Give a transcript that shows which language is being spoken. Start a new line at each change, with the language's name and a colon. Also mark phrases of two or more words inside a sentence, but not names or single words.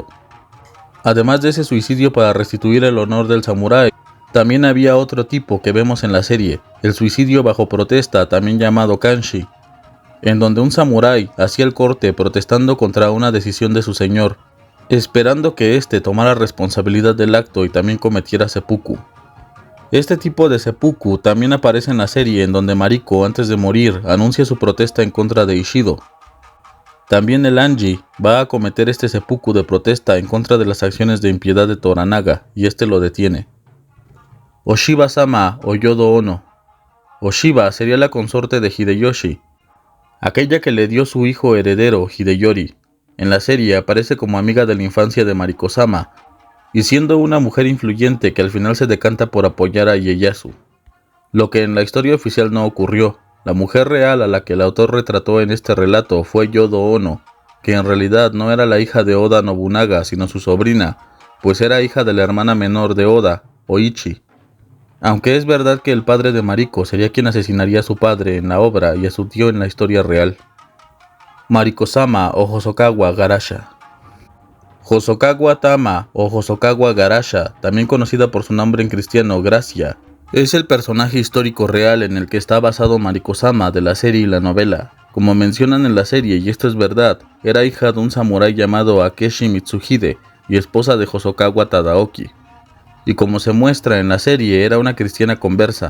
Spanish: Además de ese suicidio para restituir el honor del samurái, también había otro tipo que vemos en la serie, el suicidio bajo protesta, también llamado kanshi, en donde un samurái hacía el corte protestando contra una decisión de su señor, esperando que éste tomara responsabilidad del acto y también cometiera seppuku. Este tipo de seppuku también aparece en la serie en donde Mariko antes de morir anuncia su protesta en contra de Ishido. También el Anji va a cometer este seppuku de protesta en contra de las acciones de impiedad de Toranaga y este lo detiene. Oshiba-sama o Yodo Ono. Oshiba sería la consorte de Hideyoshi, aquella que le dio su hijo heredero Hideyori. En la serie aparece como amiga de la infancia de Mariko-sama, y siendo una mujer influyente que al final se decanta por apoyar a Ieyasu. Lo que en la historia oficial no ocurrió. La mujer real a la que el autor retrató en este relato fue Yodo Ono, que en realidad no era la hija de Oda Nobunaga sino su sobrina, pues era hija de la hermana menor de Oda, Oichi. Aunque es verdad que el padre de Mariko sería quien asesinaría a su padre en la obra y a su tío en la historia real. Mariko-sama o Hosokawa Garasha. Hosokawa Tama o Hosokawa Garasha, también conocida por su nombre en cristiano Gracia, es el personaje histórico real en el que está basado Mariko-sama de la serie y la novela. Como mencionan en la serie, y esto es verdad, era hija de un samurái llamado Akeshi Mitsuhide y esposa de Hosokawa Tadaoki. Y como se muestra en la serie, era una cristiana conversa.